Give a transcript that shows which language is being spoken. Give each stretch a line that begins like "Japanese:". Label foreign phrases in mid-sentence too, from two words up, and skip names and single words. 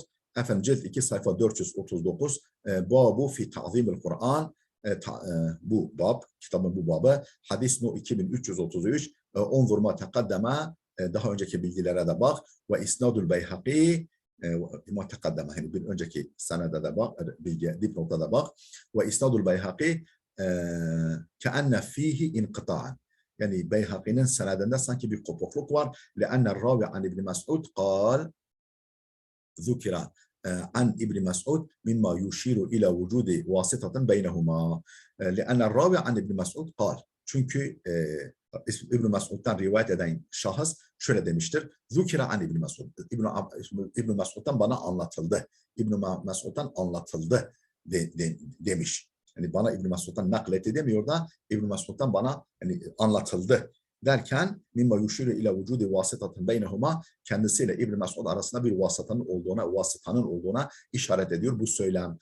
Turkish: Efendim cilt 2 sayfa 439
Arabic: باب في تعظيم القرآن,
Turkish: bu bab, kitabın bu babı, hadis no 2333
Arabic: انظر ما تقدم,
Turkish: daha önceki bilgilere de bak
Arabic: وإسناد البيهقي ما تقدم,
Turkish: yani bir önceki senede de bak, bilgi dipnotta da bak
Arabic: وإسناد البيهقي كأن فيه انقطاعا.
Turkish: Yani Beyhaqi'nin senedinde sanki bir kopukluk var.
Arabic: لأن الراوي عن ابن مسعود قال ذكر عن ابن مسعود مما يشير إلى وجود واسطة بينهما لأن الراوي عن ابن مسعود قال.
Turkish: Çünkü İbn Mes'ud'dan rivayet eden şahıs şöyle demiştir.
Arabic: ذكر عن ابن مسعود.
Turkish: İbn Mes'ud'dan bana anlatıldı. İbn Mes'ud'dan anlatıldı demiş. Yani bana İbn Mes'ud'dan nakletti demiyor da İbn Mes'ud'dan bana yani anlatıldı derken
Arabic: مما يشير إلى وجود واسطة بينهما,
Turkish: kendisiyle İbn Mes'ud arasında bir vasıtanın olduğuna işaret ediyor bu söylem.